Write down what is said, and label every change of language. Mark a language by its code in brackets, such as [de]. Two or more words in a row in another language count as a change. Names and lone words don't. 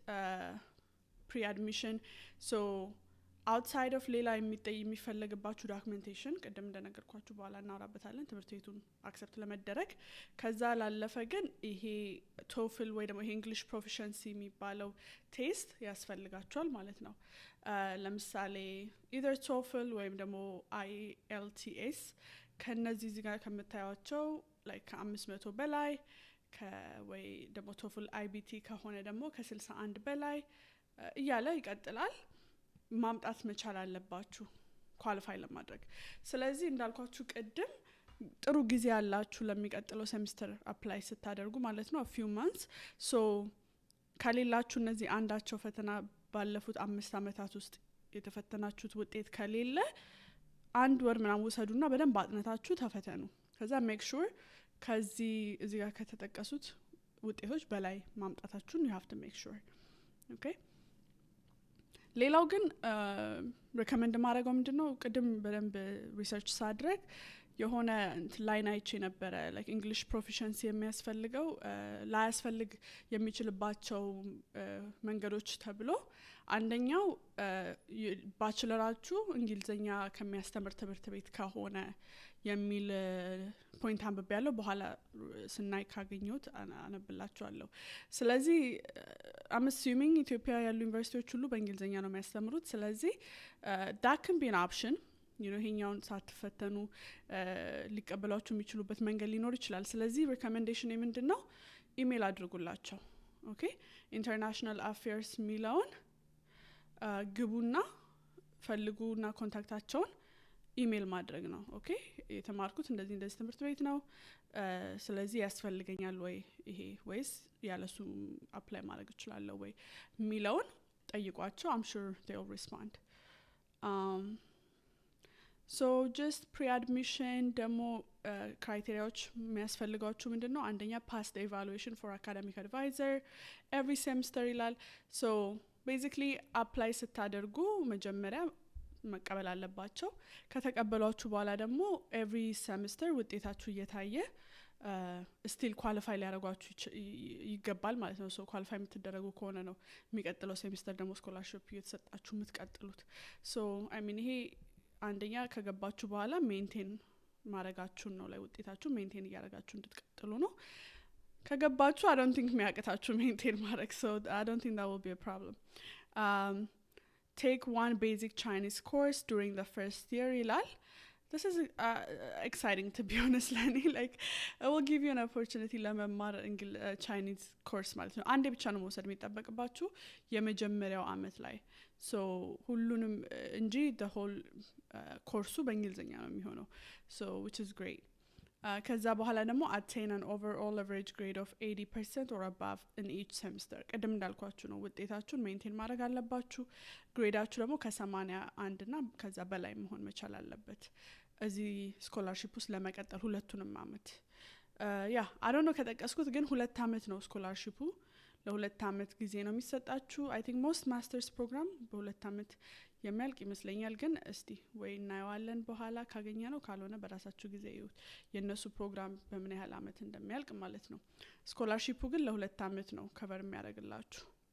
[am] ፕሪ አድሚሽን ሶ [en] outside of [am] ሌላ የሚፈልግባችሁ ዶክመንቴሽን ቅድም እንደነገርኳችሁ በኋላ እናወራበታለን ትምህርት ቤቱን አክሰፕት ለመደረግ ከዛ ላለፈ ግን ይሄ ቶፍል ወይ ደግሞ ይሄ እንግሊሽ ፕሮፊሸንሲ የሚባለው ቴስት ያስፈልጋቸዋል ማለት ነው ለምሳሌ either TOEFL ወይም ደግሞ IELTS ከነዚህ እዚህ ጋር ከምታዩቸው like ከ500 በላይ ወይ ደግሞ TOEFL IBT ከሆነ ደግሞ ከ61 በላይ እያለ ይቀጥላል ማምጣት መቻል አለባችሁ ኳሊፋይ ለማድረግ ስለዚህ እንዳልኳችሁ ቅድም ጥሩ ጊዜ ያላችሁ ለሚቀጥለው ሴሚስተር አፕላይ ስታደርጉ ማለት ነው [en] a few months [am] so ከሌላችሁ እነዚህ አንዳቸው ፈተና ባለፉት 5 አመታት ውስጥ የተፈተናችሁት ውጤት ከሌለ አንድ ወር ምናምን ወሰዱና በደንብ አጥነታችሁ ተፈተኑ ከዛ [en] make sure [am] ከዚህ እዚህ ጋር ከተጠቀሱት ውጤቶች በላይ ማምጣታችሁን [en] you have to make sure okay [am] ሌላው ግን ሪከመንድ ማድረገው ምንድነው ቅድም በደንብ ሪሰርች ሳድርግ የሆነ ላይን አይቼ ነበረ [en] like English proficiency [am] የሚያስፈልገው ላያስፈልግ የሚችልባቸው መንገዶች ተብሎ አንደኛው ባችለራችሁ እንግሊዘኛ ከሚያስተምር ትምህርት ቤት ከሆነ የሚል ፖይንት አንብቤያለሁ በኋላ ስናይ ካገኘሁት አነብላችኋለሁ ስለዚህ [en] I'm assuming [am] ኢትዮጵያ ያሉ ዩኒቨርሲቲዎች ሁሉ በእንግሊዘኛ ነው የሚያስተምሩት ስለዚህ [en] that can be an option [am] ይሄኛውን ሳትፈተኑ ሊቀበሏችሁ የሚችሉበት መንገድ ሊኖር ይችላል ስለዚህ ሪኮሜንዴሽን ምንድነው ኢሜል አድርጉላቸው [en] okay international affairs [am] ሚላውን ግቡና ፈልጉና ኮንታክታቸውን ኢሜል ማድረግ ነው ኦኬ የተማርኩት እንደዚህ ትምህርት ቤት ነው ስለዚህ ያስፈልገኛል ወይ ይሄ ወይስ ያለሱ አፕላይ ማድረግ ይችላል ወይ ሚላውን ጠይቋቸው [en] I'm sure they'll respond so just pre-admission demo criteriaዎች [am] የሚያስፈልጋችሁ ምንድነው አንደኛ [en] pass the evaluation for academic advisor every semester ይላል so basically apply [am] ስታደርጉ መጀመሪያ መቀበል አለባቸው ከተቀበሏችሁ በኋላ ደግሞ [en] every semester [am] ውጤታችሁ እየታየ [en] still qualify [am] ሊያደርጓችሁ ይገባል ማለት ነው [en] so qualify [am] የምትደረጉ ከሆነ ነው የሚቀጥለው ሴሚስተር ደግሞ ስኮላርሺፕ እየተሰጣችሁ የምትቀጥሉት [en] so I mean [am] ይሄ አንደኛ ከገባችሁ በኋላ ሜንቴን ማረጋችሁን ነው ላይ ውጤታችሁ ሜንቴን ያረጋችሁ እንድትቀጥሉ ነው ከገባችሁ [en] I don't think [am] የሚያቀታችሁ ሜንቴን ማረግ [en] so I don't think that will be a problem take one basic Chinese course during the first year ይላል this is exciting to be honest Lenny like I will give you an opportunity ለመማር Chinese course [am] ማለት ነው አንዴ ብቻ ነው መውሰድ የሚጠበቅባችሁ የመጀመሪያው አመት ላይ so ሁሉንም እንጂ [en] the whole [am] ኮርሱ በእንግሊዘኛ ነው የሚሆነው [en] so which is great [am] ከዛ በኋላ ደግሞ [en] attain an overall average grade of 80% or above in each semester [am] ቀደም እንዳልኳችሁ ነው ውጤታችሁን ሜንቴን ማድረግ አለባችሁ ግሬዳችሁ ደግሞ ከ81 እና ከዛ በላይ መሆን መቻል አለበት እዚህ ስኮላርሺፕ ውስጥ ለመቀጠል ሁለቱንም አመት ያ [en] I don't know [am] ከተቀስኩት ግን 2 አመት ነው ስኮላርሺፑ ለ2 አመት ጊዜ ነው የሚሰጣችሁ [en] I think most masters program [am] በ2 አመት የሚያልቅ ይመስለኛል ግን እስቲ ወይ እናየዋለን በኋላ ካገኘ ነው ካልሆነ በራሳችሁ ጊዜ ይሁት የነሱ ፕሮግራም በምን ያህል አመት እንደሚያልቅ ማለት ነው ስኮላርሺፑ ግን ለ2 አመት ነው ከቨር የሚያደርግላችሁ